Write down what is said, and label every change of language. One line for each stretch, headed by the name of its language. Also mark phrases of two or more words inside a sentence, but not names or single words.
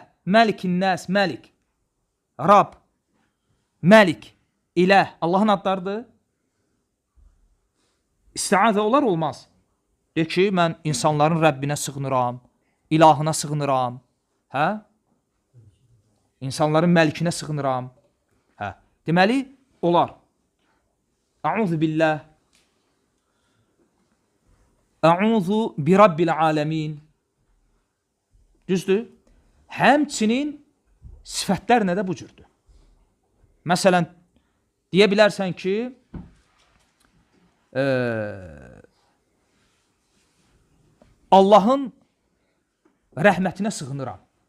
Arabic: ملك الناس,
Azerbaijani: məlik. Rab, məlik, ilah. Allahın adlarıdır. İstiazə olar, olmaz. De ki, mən insanların Rəbbinə sığınıram, ilahına sığınıram. Hə? İnsanların məlikinə sığınıram. Hə. Deməli, olar.
Arabic: أعوذ بالله. أعوذ برب العالمين.
Azerbaijani: Düzdür? Həmçinin sifətlər nə də bu cürdür. Məsələn, deyə bilərsən ki, Allahın rəhmətinə sığınıram.